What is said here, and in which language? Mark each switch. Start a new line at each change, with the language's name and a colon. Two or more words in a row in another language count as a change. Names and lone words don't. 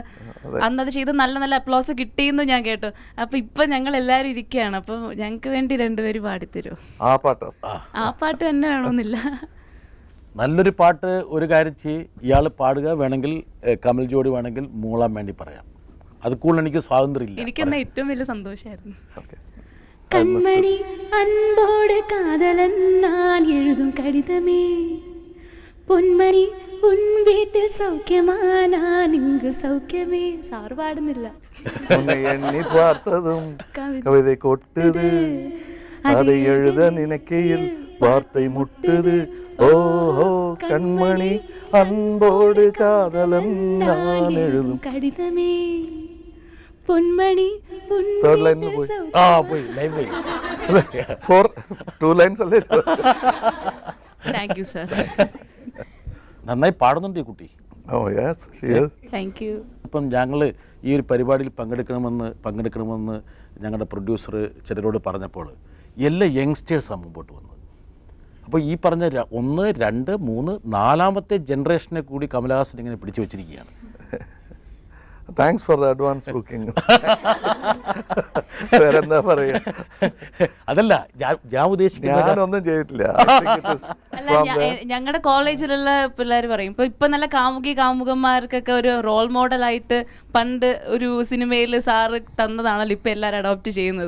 Malayalam: അന്നത് ചെയ്ത് നല്ല നല്ല അപ്ലോസ് കിട്ടിയെന്ന് ഞാൻ കേട്ടു. അപ്പൊ ഇപ്പൊ ഞങ്ങൾ എല്ലാവരും ഇരിക്കുകയാണ്. അപ്പൊ ഞങ്ങൾക്ക് വേണ്ടി 2 പേര് പാടിത്തരുമോ? ആ പാട്ട് തന്നെ വേണമെന്നില്ല. നല്ലൊരു പാട്ട് ഒരു കാര്യം ചെയ്യ്, ഇയാൾ പാടുക, വേണമെങ്കിൽ കമൽ ജോഡി വേണമെങ്കിൽ മൂളാൻ വേണ്ടി പറയാം. അത് കൂടുതൽ എനിക്ക് സ്വാതന്ത്ര്യമില്ല. എനിക്കെന്നാ ഏറ്റവും വലിയ സന്തോഷമായിരുന്നു. Okay.
Tamil: கண்மணி அன்போடு காதலன் நான் எழுதும் கடிதமே, பொன்மணி உன் வீட்டில் சௌக்கியமா நான் இங்கு சௌக்கியமே.
Malayalam: സാറ് പാടുന്നില്ല.
Tamil: உன்னை எண்ணி பார்த்ததும் கவிதை கொட்டுது, அதை எழுத நினைக்கையில் வார்த்தை முட்டுது. ஓஹோ கண்மணி அன்போடு காதலன் நான் எழுதும் கடிதமே,
Malayalam: പൊന്മണി
English: Third line
Malayalam: പോയി. പോയി ലൈവ് പോയി. 2 lines അല്ലേ?
English: thank you sir.
Malayalam: നന്നായി പാടുന്നുണ്ട് ഈ കുട്ടി.
English: Oh yes, she is. thank you.
Malayalam: ഇപ്പം ഞങ്ങൾ ഈ ഒരു പരിപാടിയിൽ പങ്കെടുക്കണമെന്ന് ഞങ്ങളുടെ പ്രൊഡ്യൂസർ ചിലരോട് പറഞ്ഞപ്പോൾ എല്ലാ യങ്സ്റ്റേഴ്സാണ് മുമ്പോട്ട് വന്നത്. അപ്പോൾ ഈ പറഞ്ഞ 1, 2, 3, 4ാമത്തെ ജനറേഷനെ കൂടി കമലഹാസൻ ഇങ്ങനെ പിടിച്ചു വെച്ചിരിക്കുകയാണ്.
English: Thanks for the advance booking.
Malayalam: വേറെന്താ പറയാ? അതല്ല ഞാൻ ഉദ്ദേശിക്കുന്നത്, ഞാനൊന്നും ചെയ്തിട്ടില്ല. അല്ല, ഞങ്ങളുടെ കോളേജിലുള്ള പിള്ളേർ പറയും ഇപ്പൊ നല്ല കാമുകന്മാർക്കൊക്കെ ഒരു
English: role modelആയിട്ട്
Malayalam: പണ്ട് ഒരു സിനിമയിൽ സാറ് തന്നതാണല്ലോ ഇപ്പൊ എല്ലാരും അഡോപ്റ്റ് ചെയ്യുന്നത്.